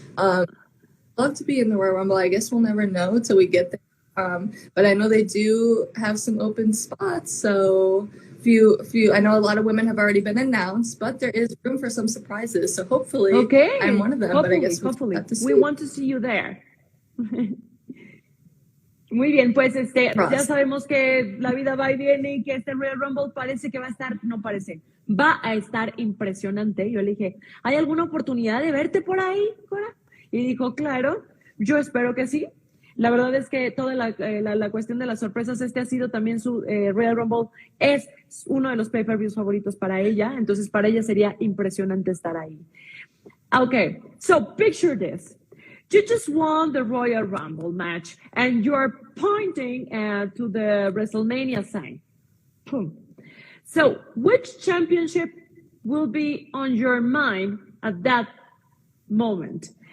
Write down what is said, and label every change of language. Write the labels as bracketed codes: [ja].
[en] Love to be in the Royal Rumble. I guess we'll never know till we get there. But I know they do have some open spots, so few. I know a lot of women have already been announced, but there is room for some surprises. So hopefully, I'm one of them. But I guess we'll have to see. We want to see you there. [es] Muy bien, pues ya sabemos que la vida va y viene y que este Royal Rumble parece que va a estar impresionante. Yo le dije, ¿hay alguna oportunidad de verte por ahí, Cora? Y dijo, claro, yo espero que sí. La verdad es que toda la cuestión de las sorpresas, ha sido también su Royal Rumble, es uno de los pay-per-views favoritos para ella, entonces para ella sería impresionante estar ahí. [en] Okay, so picture this. You just won the Royal Rumble match and you're pointing to the WrestleMania sign. Boom. So, which championship will be on your mind at that moment?